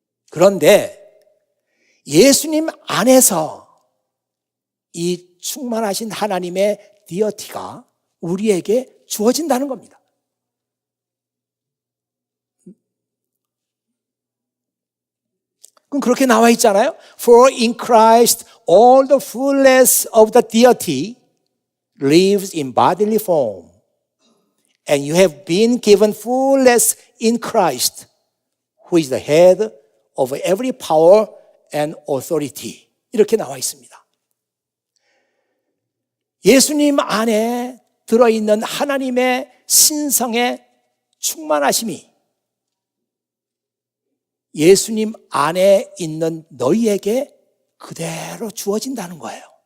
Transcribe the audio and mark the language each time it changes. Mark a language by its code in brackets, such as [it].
[ko] 그런데 예수님 안에서 이 충만하신 하나님의 디어티가 우리에게 주어진다는 겁니다. 그럼 그렇게 나와 있잖아요. [en] For in Christ all the fullness of the deity lives in bodily form. And you have been given fullness in Christ, who is the head of every power and authority. [ko] 이렇게 나와 있습니다. 예수님 안에 들어있는 하나님의 신성의 충만하심이 예수님 안에 있는 너희에게 그대로 주어진다는 거예요.